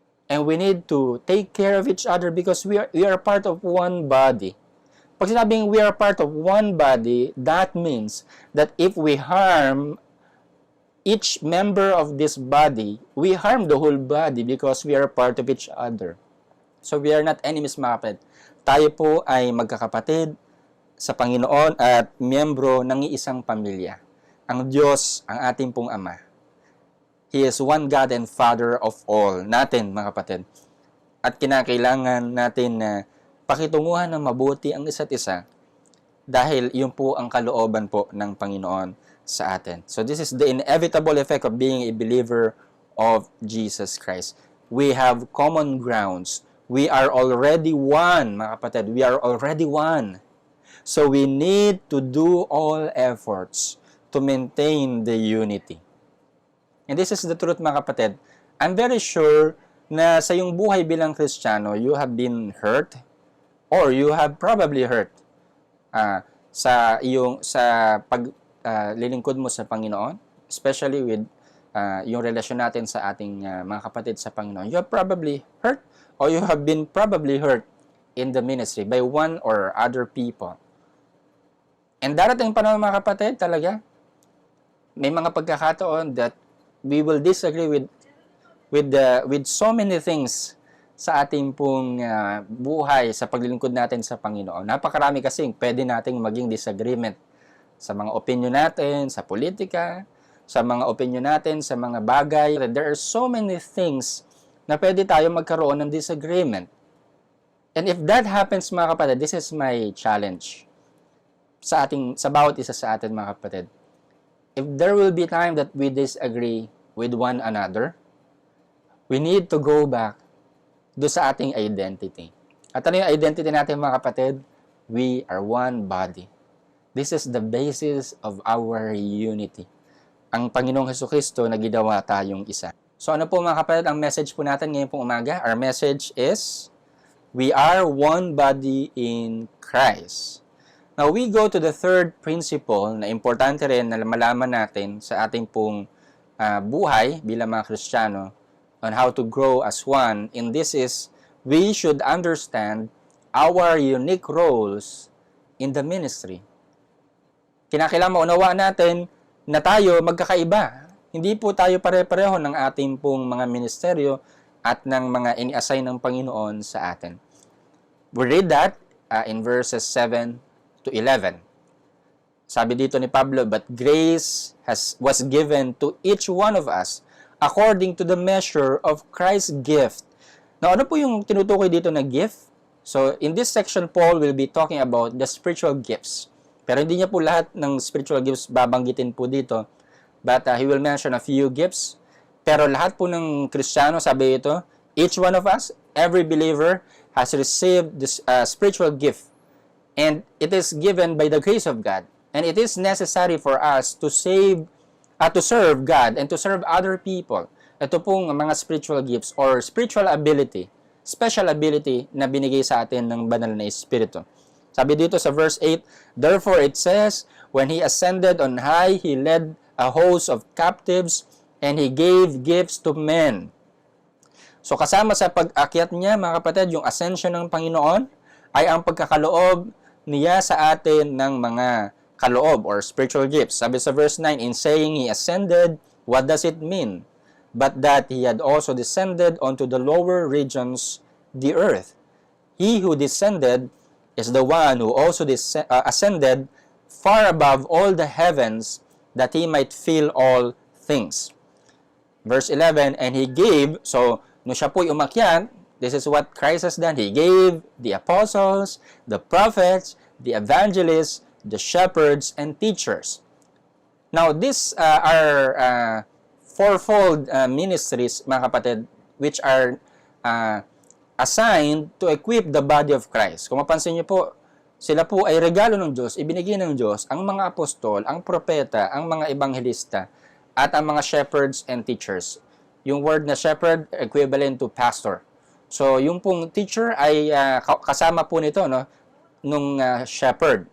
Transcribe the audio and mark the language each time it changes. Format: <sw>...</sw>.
<en>And we need to take care of each other because we are part of one body.</en> <tl>Pag sinabing</tl> <en>we are part of one body, that means that if we harm each member of this body, we harm the whole body because we are part of each other. So we are not enemies, mga kapatid.</en> <tl>Tayo po ay magkakapatid sa Panginoon at miyembro ng isang pamilya. Ang Diyos, ang ating pong Ama.</tl> <en>He is one God and Father of all</en> <tl>natin, mga kapatid. At kinakailangan natin na pakitunguhan ng mabuti ang isa't isa dahil yun po ang kalooban po ng Panginoon sa atin.</tl> <en>So this is the inevitable effect of being a believer of Jesus Christ. We have common grounds. We are already one, mga kapatid. We are already one. So we need to do all efforts to maintain the unity. And this is the truth, mga kapatid. I'm very sure na</en> <tl>sa iyong buhay bilang Kristiyano,</tl> <en>you have been hurt or you have probably hurt</en> <tl>sa paglilingkod mo sa Panginoon,</tl> <en>especially with</en> <tl>yung relasyon natin sa ating mga kapatid sa Panginoon.</tl> <en>You have probably hurt or you have been probably hurt in the ministry by one or other people.</en> <tl>And darating pa naman, mga kapatid, talaga, may mga pagkakataon</tl> <en>that we will disagree with so many things</en> <tl>sa ating pong buhay sa paglilingkod natin sa Panginoon. Napakarami kasing pwede nating maging disagreement sa mga opinion natin, sa politika, sa mga opinion natin, sa mga bagay.</tl> <en>There are so many things</en> <tl>na pwede tayo magkaroon ng</tl> <en>disagreement. And if that happens, mga kapatid, this is my challenge</en> <tl>sa bawat isa sa atin,</tl> <en>mga kapatid. If there will be time that we disagree with one another, we need to go back</en> <tl>do sa ating</tl> <en>identity.</en> <tl>At ano yung identity natin, mga kapatid?</tl> <en>We are one body. This is the basis of our unity.</en> <tl>Ang Panginoong Jesucristo na ginawa tayong isa. So ano po, mga kapatid, ang message po natin ngayon pong umaga?</tl> <en>Our message is, we are one body in Christ. Now, we go to the third principle</en> <tl>na importante rin na malaman natin sa ating pong buhay bilang mga Kristiyano</tl> <en>on how to grow as one. And this is, we should understand our unique roles in the ministry.</en> <tl>Kinakailangan maunawaan natin na tayo magkakaiba. Hindi po tayo pare-pareho ng ating pong mga ministeryo at ng mga ini-assign ng Panginoon sa atin.</tl> <en>We read that in verses 7 to 11.</en> <tl>Sabi dito ni Pablo,</tl> <en>but grace was given to each one of us according to the measure of Christ's gift.</en> <tl>Now, ano po yung tinutukoy dito na gift?</tl> <en>So, in this section, Paul will be talking about the spiritual gifts.</en> <tl>Pero hindi niya po lahat ng spiritual gifts babanggitin po dito.</tl> <en>But he will mention a few gifts.</en> <tl>Pero lahat po ng Kristiyano, sabi ito,</tl> <en>each one of us, every believer, has received this spiritual gift. And it is given by the grace of God. And it is necessary for us to serve God and to serve other people.</en> <tl>ito pong mga spiritual gifts or spiritual ability, special ability na binigay sa atin ng banal na Espiritu. Sabi dito sa verse 8,</tl> <en>therefore it says, when He ascended on high, He led a host of captives and He gave gifts to men.</en> <tl>So kasama sa pag-akyat niya, mga kapatid, yung ascension ng Panginoon ay ang pagkakaloob niya sa atin ng mga kaloob or spiritual gifts. Sabi sa verse 9,</tl> <en>in saying He ascended, what does it mean? But that He had also descended onto the lower regions, the earth. He who descended is the one who also ascended far above all the heavens, that He might fill all things. Verse 11, and He gave, so</en> <tl>nung siya po'y umakyat,</tl> <en>this is what Christ has done. He gave the apostles, the prophets, the evangelists, the shepherds, and teachers. Now, these are fourfold ministries, mga kapatid, which are assigned to equip the body of Christ.</en> <tl>Kung mapansin niyo po, sila po ay regalo ng Diyos, ibinigay ng Diyos ang mga apostol, ang propeta, ang mga ebanghelista, at ang mga</tl> <en>shepherds and teachers.</en> <tl>Yung word na shepherd, equivalent to pastor. So, yung pong teacher ay kasama po nito, no, nung shepherd.</tl>